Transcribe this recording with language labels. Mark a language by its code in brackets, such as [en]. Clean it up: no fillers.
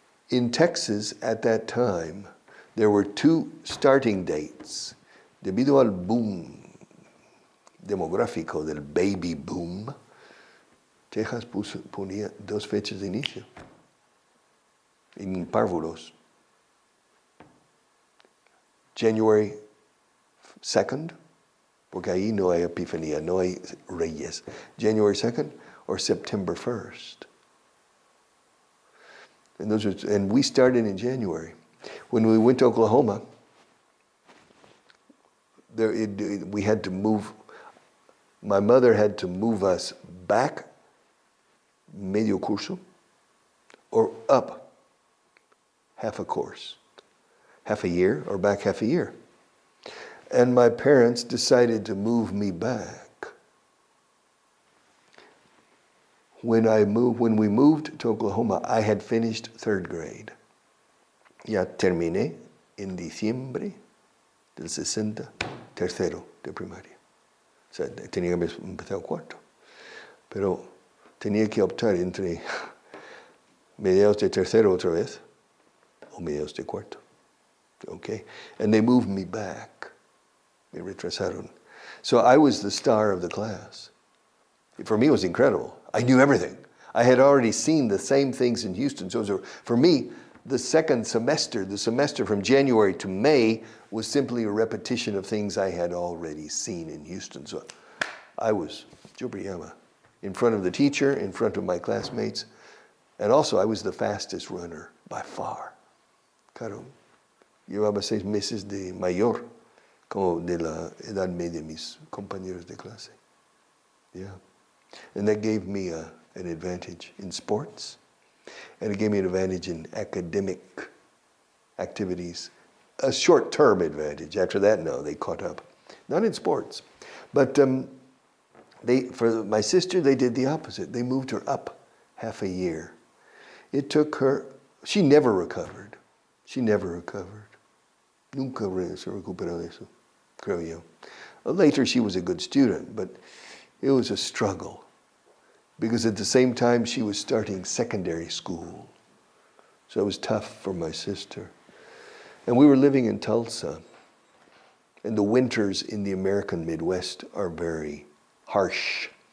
[en] In Texas, at that time, there were 2 starting dates. [es] Debido al boom demográfico del baby boom, Texas ponía 2 fechas de inicio, en párvulos. [en] January 2nd, [es] porque ahí no hay epifanía, no hay reyes. [en] January 2nd or September 1st. And we started in January. When we went to Oklahoma, we had to move. My mother had to move us back [es] medio curso [en] or up half a course, half a year or back half a year. And my parents decided to move me back. When we moved to Oklahoma, I had finished 3rd grade. [es] Ya terminé en diciembre del 60, tercero de primaria. O sea, tenía que haber empezado 4º. Pero tenía que optar entre mediados de tercero otra vez o mediados de 4º. [en] Okay? And they moved me back. [es] Me retrasaron. [en] So I was the star of the class. For me, it was incredible. I knew everything. I had already seen the same things in Houston. So for me, the second semester, the semester from January to May, was simply a repetition of things I had already seen in Houston. So I was, [es] yo brillaba, [en] in front of the teacher, in front of my classmates, and also I was the fastest runner by far. [es] Claro, llevaba 6 meses de mayor, como de la edad media de mis compañeros de clase. [en] Yeah. And that gave me an advantage in sports, and it gave me an advantage in academic activities. A short-term advantage. After that, no, they caught up. Not in sports. But for my sister, they did the opposite. They moved her up half a year. It took her, she never recovered. She never recovered. [es] Nunca se recuperó de eso, creo yo. [en] Later, she was a good student, but it was a struggle. Because at the same time, she was starting secondary school. So it was tough for my sister. And we were living in Tulsa. And the winters in the American Midwest are very harsh.